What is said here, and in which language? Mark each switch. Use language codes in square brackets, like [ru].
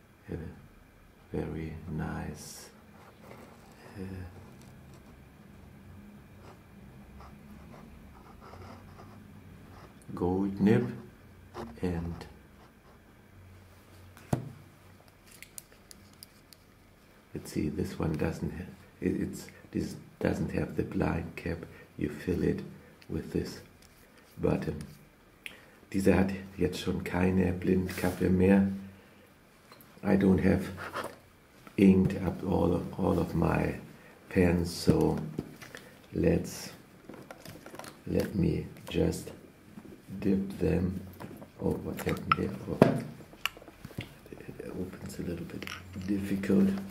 [en] A very nice gold nib, and let's see, this one doesn't have this doesn't have the blind cap. You fill it with this button. [de] Dieser hat jetzt schon keine Blindkappe mehr. [en] I don't have inked up all of my pens, so let me just dip them. Oh, what's happened there? Oh, it opens a little bit difficult.